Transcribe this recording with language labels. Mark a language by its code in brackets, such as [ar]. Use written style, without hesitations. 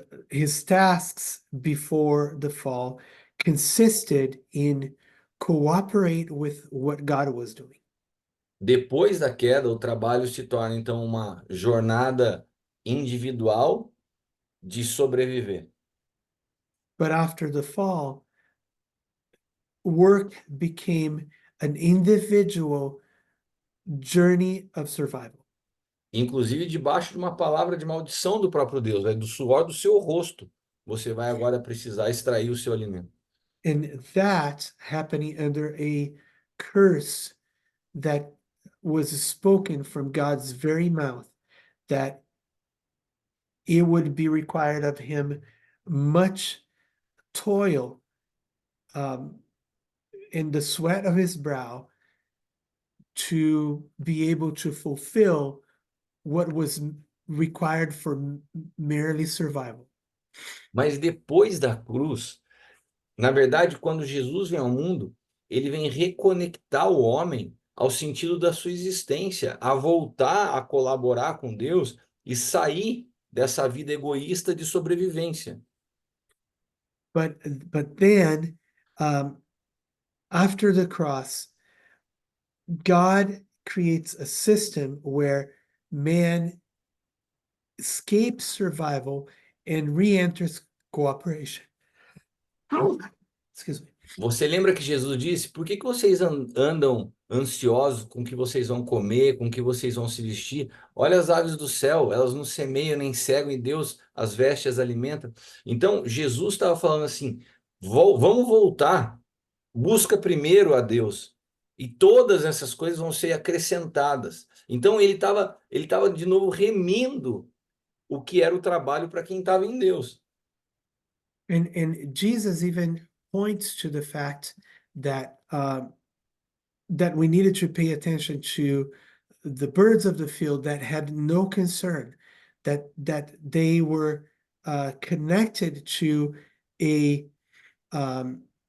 [en] His tasks before the fall consisted in cooperate with what God was doing. [pt] Depois da queda, o trabalho se torna então uma jornada individual de sobreviver. [en] But after the fall, work became an individual journey of survival. [pt] Inclusive debaixo de uma palavra de maldição do próprio Deus, né? Do suor do seu rosto, você vai agora precisar extrair o seu alimento. [en] And that happening under a curse that was spoken from God's very mouth, that it would be required of him much toil um, in the sweat of his brow to be able to fulfill what was required for merely survival. [pt] Mas depois da cruz, na verdade, quando Jesus vem ao mundo, ele vem reconectar o homem ao sentido da sua existência, a voltar a colaborar com Deus e sair dessa vida egoísta de sobrevivência. [en] But then, um, after the cross, God creates a system where man escapes survival and re-enters cooperation. Excuse me. [pt] Você lembra que Jesus disse: Por que que vocês andam ansiosos com o que vocês vão comer, com o que vocês vão se vestir? Olha as aves do céu, elas não semeiam nem cegam e Deus as veste, as alimenta. Então, Jesus estava falando assim: Vamos voltar, busca primeiro a Deus, e todas essas coisas vão ser acrescentadas. Então, ele tava de novo remindo o que era o trabalho para quem estava em Deus. [en] And Jesus even points to the fact that that we needed to pay attention to the birds of the field that had no concern, that they were connected to a an